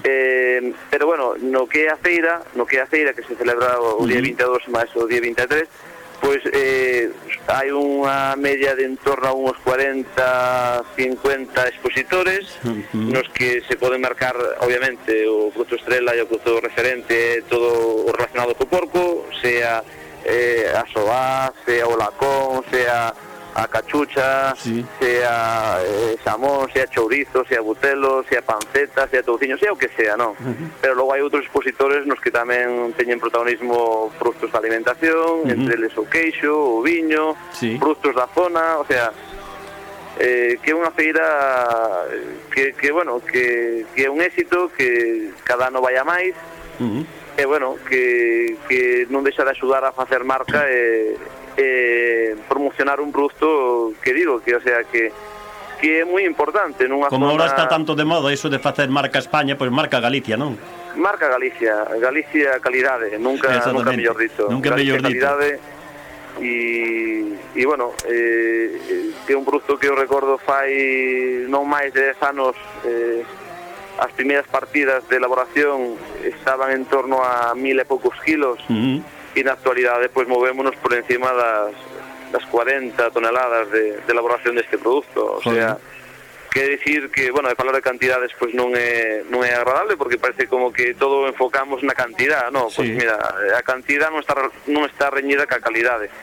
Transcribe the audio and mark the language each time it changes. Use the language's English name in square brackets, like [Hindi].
[Spanish] Pero bueno, [Galician] no que é a feira, que se celebra o día 22 máis o día 23, [Spanish] pues hay una media de en torno a unos 40-50 expositores, los que se pueden marcar, obviamente, o producto estrella y o producto referente, todo relacionado con porco, sea a soá, sea o lacón, sea a cachucha, sí. Sea xamón, sea chourizo, sea butelo, sea panceta, sea touciño, sea o que sea, ¿no? Uh-huh. Pero luego hay otros expositores nos que también teñen protagonismo frutos de alimentación, uh-huh. [Galician] Entre eles o queixo, o viño, sí. Frutos da zona, o sea, que é unha feira que bueno, que é un éxito, que cada ano vaya máis, uh-huh. Bueno, que non deixa de axudar a facer marca e promocionar un producto que digo, que o sea que é moi importante nunha como zona... Ahora está tanto de moda iso de facer marca España, pois marca Galicia, non? Marca Galicia, Galicia calidade, nunca mellor dito. Nunca mellor dito. Calidade e bueno, que é un producto que eu recordo fai non máis de 10 anos, as primeiras partidas de elaboración estaban en torno a 1000 e poucos kilos. Mhm. [Spanish] Y en la actualidad pues movémonos por encima de las 40 toneladas de elaboración de este producto. O joder. Sea, quiere decir que, bueno, de hablar de cantidades pues no es agradable porque parece como que todo enfocamos en la cantidad, ¿no? Pues sí. Mira, la cantidad no está reñida con la calidad.